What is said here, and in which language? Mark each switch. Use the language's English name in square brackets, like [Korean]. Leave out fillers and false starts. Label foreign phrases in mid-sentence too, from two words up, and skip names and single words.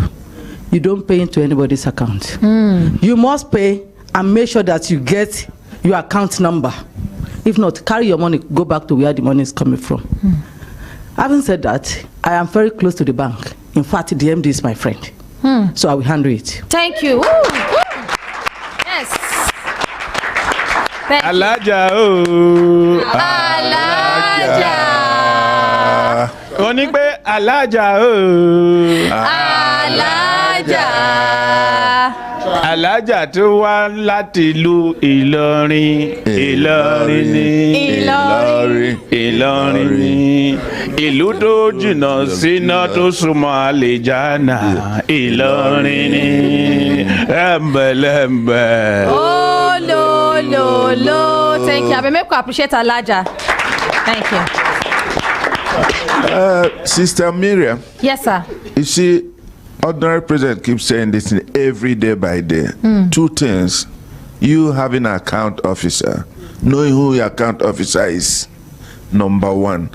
[English] You don't pay into anybody's account. You must pay and make sure that you get your account number. If not, carry your money, go back to where the money is coming from. Having said that, I am very close to the bank. In fact, the MD is my friend. So I will handle it. Thank you. Woo, woo. Yes. Thank [Yoruba] Alaja o. Alaja. Onígbé Alaja o. Alaja. Alaja tó wá láti ìlú Ìlọrin. Ìlọrin ni. Ìlọrin ni. Ìlú tó jìnnà síná tó súnmọ́ Àlìjánà. Ìlọrin ni. Ẹ̀mbẹ̀lẹ̀mbẹ̀. Oh, lo. [English] Thank you. I make you appreciate Alaja. Thank you. Sister Miriam. Yes, sir. You see, ordinary president keeps saying this thing every day by day. Two things. You having an account officer, knowing who your account officer is, number one.